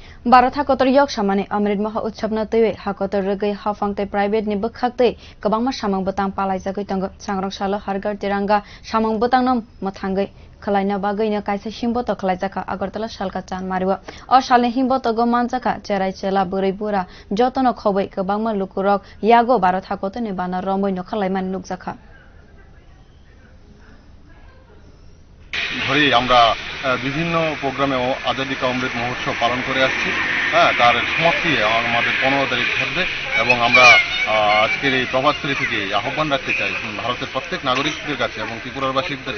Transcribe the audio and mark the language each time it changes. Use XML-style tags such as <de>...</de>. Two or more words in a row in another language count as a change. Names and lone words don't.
<trp>Barat hakotor yok samani amrit maha utsobna tewe hakotor regai hafangte private ni bekhakte kabangma samang betang palai jagai tang sangrang salo hargar tiranga samang betang nam mathangai khalaina bagaina kaisa himboto khlaijaka agartala salka chan mariwa o salne himboto go manjaka cherai chela burai bura jotono khobai kabangma lukurok yago barat hakote ni bana romoi no khalaiman nukjaka</trp> <bn>ধরেই আমরা বিভিন্ন প্রোগ্রামেও আজাদি কা অমৃত মহোৎসব পালন করে আসছি। তার সমাপ্তি আমাদের 15 তারিখ থাকবে এবং আমরা আজকের এই প্রভাতফেরি থেকে আহ্বান রাখতে চাই ভারতের প্রত্যেক নাগরিকদের কাছে এবং ত্রিপুরাবাসীদের</bn>